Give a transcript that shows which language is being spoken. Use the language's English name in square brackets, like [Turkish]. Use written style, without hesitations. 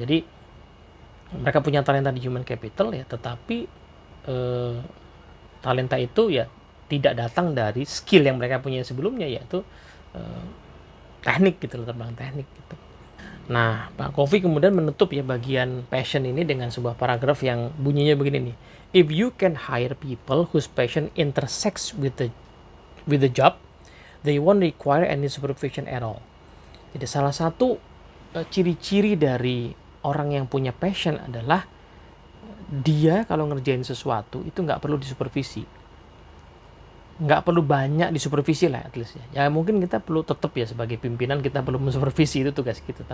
[Indonesian] Jadi mereka punya talenta di human capital ya, tetapi talenta itu ya tidak datang dari skill yang mereka punya sebelumnya, yaitu teknik gitu loh, terbang teknik gitu. Nah, Pak Kofi kemudian menutup ya bagian passion ini dengan sebuah paragraf yang bunyinya begini nih. [English] If you can hire people whose passion intersects with the job, they won't require any supervision at all. [Indonesian] Jadi salah satu ciri-ciri dari orang yang punya passion adalah dia kalau ngerjain sesuatu itu nggak perlu disupervisi. Nggak perlu banyak disupervisi lah [English] at least [Indonesian] ya. Ya mungkin kita perlu tetap ya sebagai pimpinan kita perlu mensupervisi, itu tugas kita.